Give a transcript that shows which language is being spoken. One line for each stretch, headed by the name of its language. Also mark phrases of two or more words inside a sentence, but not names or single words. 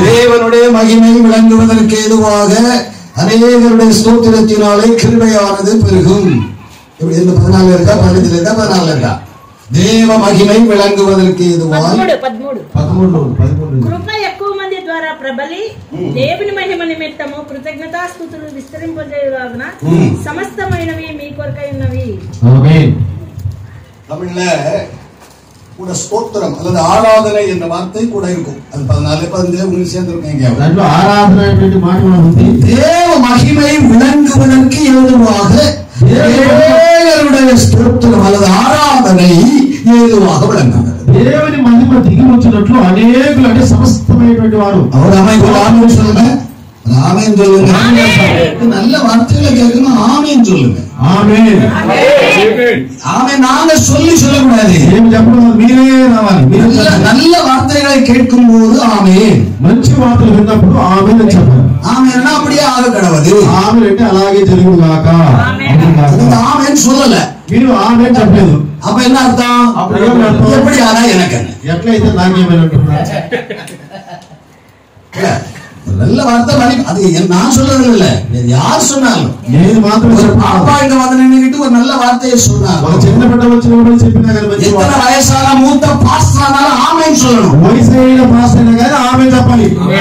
Tamil: தேவனுடைய மகிமை விளங்குவதற்கு ஏதுவாக அநேகருடைய ஸ்தோத்திரத்தினாலே கிருபையானது பெருகும். இப்படி இந்த 14 இருக்கா, 15 இருக்கா, 14 இருக்கா? தேவ மகிமை விளங்குவதற்கு ஏதுவாக 13
Telugu: కృప ఎక్కువ మంది ద్వారా ప్రబలి దేవుని మహిమ నిమిత్తము కృతజ్ఞతాస్తుతులు విస్తరింపజేయులాగున సమస్తమైనవి మీ కొరకై ఉన్నవి. ఆమేన్.
Tamil: தமிழ்ல கூட ஸ்தோத்திரம் அல்லது ஆராதனை என்ற வார்த்தை கூட இருக்கும். அது 14-15 உங்களுக்கு சேர்ந்திருக்கீங்க.
Telugu: దాంట్లో ఆరాధన అనేటువంటి మాట కూడా ఉంది.
Tamil: தேவ மகிமை விளங்குவதற்கு ஏதுவாக தேவனுடைய ஸ்தோத்திரம் அல்லது ஆராதனை ஏதுவாக விளங்குகிறது.
Telugu: దేవుని మహిమ దిగి వచ్చినట్లు అనేకులు, అంటే సమస్తమైనటువంటి వారు.
Tamil: அவர் அமைப்பு ஆமேன் சொல்லுங்க, ஆமேன் சொல்லுங்க. நல்ல வார்த்தைகளை கேட்கணும், ஆமேன் சொல்லுங்க.
Telugu: ఆమేన్.
Tamil: ஆமேன் நாங்க சொல்லக்கூடாது.
Telugu: ఏమి చెప్పడం, మీరే రావాలి.
Tamil: நல்ல வார்த்தைகளை கேட்கும் போது ஆமேன்,
Telugu: మంచి వార్తలు విన్నప్పుడు ఆమేన్ అని చెప్పాలి.
Tamil: ஆமேன் அப்படியே ஆக கடவுது.
Telugu: ఆమేన్ అంటే అలాగే జరుగును గాక.
Tamil: ஆமேன் சொல்லல,
Telugu: మీరు ఆమేన్ చెప్పలేదు.
Tamil: அப்ப என்ன அர்த்தம்? எப்படி ஆனா எனக்கு
Telugu: ఎట్లయితే నాకేమైనా
Tamil: நல்ல வார்த்தை அது நான் சொல்றது இல்ல, யார் சொன்னாலும்.
Telugu: నేను మాత్రం
Tamil: ஒரு பாப்பா இங்க வந்து நின்னுகிட்டு ஒரு நல்ல வார்த்தையை சொன்னாங்க.
Telugu: ఒక చిన్న బిడ్డ వచ్చిన చెప్పినా కానీ మంచి
Tamil: எத்தனை வயசான மூத்த பாஸ்டர் ஆனாலும் ஆமேன் சொல்லணும்.
Telugu: వయసు అయిన పాస్టర్ అయినా కానీ ఆమేన్ చెప్పాలి.